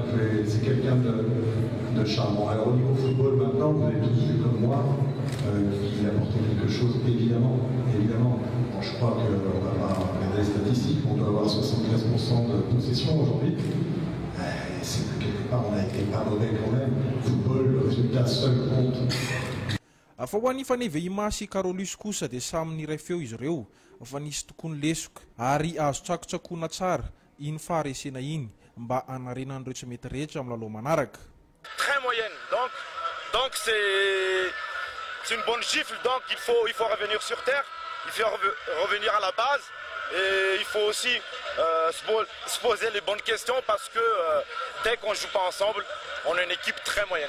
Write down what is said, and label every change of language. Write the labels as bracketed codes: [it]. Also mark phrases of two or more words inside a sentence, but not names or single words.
[fr] C'est quelqu'un de charmant. Alors au niveau football maintenant, vous avez tous vu comme moi qu'il apportait quelque chose, évidemment. Bon, je crois qu'on va pas regarder les statistiques, on doit avoir 73% de possession aujourd'hui. C'est que quelque part on a été pas mauvais quand même. Football, le résultat seul compte. [mg] Fa ho an'ny fanevehima sy Carolus kosa dia samy niray feo izy ireo, fa nisy tokony lesoka ary azo tsakotsakoana tsara iny faharesena iny mba hanarenan'ireo tsy mety rehetra amin'ny lalao manaraka. [fr] Très moyenne, donc c'est une bonne gifle, donc il faut revenir sur terre, il faut revenir à la base. Et il faut aussi se poser les bonnes questions parce que dès qu'on ne joue pas ensemble, on est une équipe très moyenne.